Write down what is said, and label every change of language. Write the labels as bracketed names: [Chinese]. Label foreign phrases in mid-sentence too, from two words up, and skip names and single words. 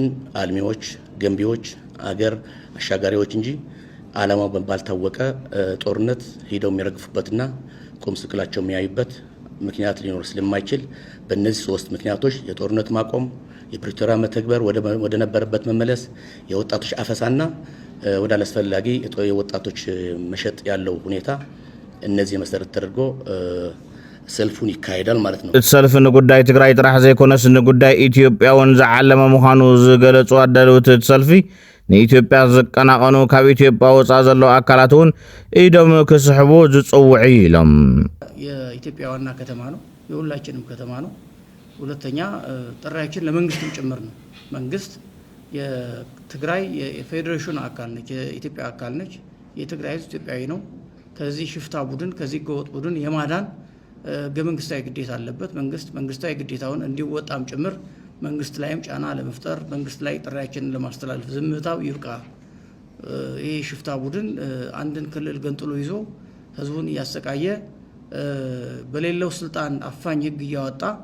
[Amharic] አልሚዎች፣ ገንቢዎች፣ አገር አሻጋሪዎች እንጂ ዓላማው ባልታወቀ ጦርነት ሄደው የሚረግፉበትና ቁም ስቅላቸው የሚያዩበት ምክንያት ሊኖር ስለማይችል በእነዚህ ሶስት ምክንያቶች የጦርነት ማቆም፣ የፕሪቶሪያ መተግበር ወደ ነበረበት መመለስ፣ የወጣቶች አፈሳና ወደ አላስፈላጊ የወጣቶች መሸጥ ያለው ሁኔታ እነዚህ መሰረት ተደርጎ ሰልፉን ይካሄዳል ማለት ነው። [Tigrinya] ሰልፍ ንጉዳይ ትግራይ ጥራሕ ዘይኮነስ ንጉዳይ ኢትዮጵያውን ዝዓለመ ምዃኑ ዝገለጹ አዳለውት ሰልፊ ንኢትዮጵያ ዝቀናቀኑ ካብ ኢትዮጵያ ወፃ ዘለው አካላት እውን ኢዶም ክስሕቡ ዝጽውዑ ኢሎም። [Amharic] የኢትዮጵያ ዋና ከተማ ነው፣ የሁላችንም ከተማ ነው። ሁለተኛ ጥሪያችን ለመንግስትም ጭምር ነው። መንግስት የትግራይ የፌዴሬሽን አካል ነች፣ የኢትዮጵያ አካል ነች። የትግራይ ህዝብ ኢትዮጵያዊ ነው። ከዚህ ሽፍታ ቡድን ከዚህ ገወጥ ቡድን የማዳን መንግስታዊ ግዴታ አለበት። መንግስታዊ ግዴታውን እንዲወጣም ጭምር መንግስት ላይም ጫና ለመፍጠር መንግስት ላይ ጥሪያችንን ለማስተላለፍ ዝምታው ይብቃ። ይሄ ሽፍታ ቡድን አንድን ክልል ገንጥሎ ይዞ ህዝቡን እያሰቃየ በሌለው ስልጣን አፋኝ ህግ እያወጣ